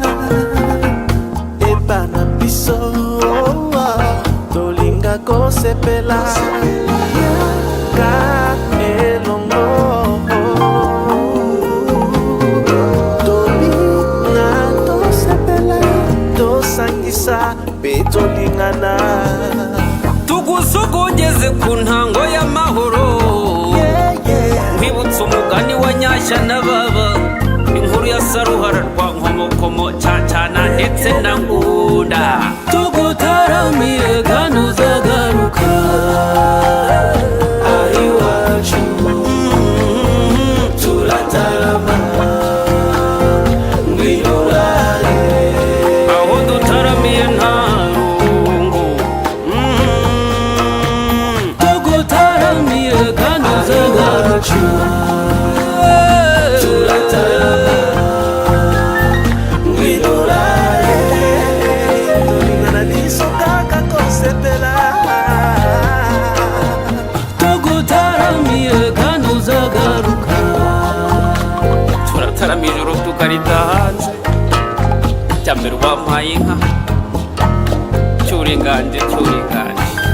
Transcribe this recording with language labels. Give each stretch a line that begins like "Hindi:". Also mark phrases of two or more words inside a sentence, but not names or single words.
Lingala: epana biso tolinga kosepela ka elongo. Tolinga tosepela tosangisa pe tolingana.
Kinyarwanda: Tugusogongeze ku ntango y'amahoro, nkwibutsa umugani wa Nyashya na Baba, inkuru ya Saruhara rwa Nkomokomo, Cyacana ndetse na Ngunda. Tugutaramiye kandi uzagaruka ahiwacu turatarama ngwinurare. Aho dutaramiye nta rungu. Tugutaramiye kandi uzagaruka turatarama ngwinurare.
Lingala: Tolingana biso kaka kosepela.
Kinyarwanda: Tugutaramiye kandi uzagaruka turatarama ijoro tukarita hanze. Cyambere wampaye inka cyuringanje cyuringanje.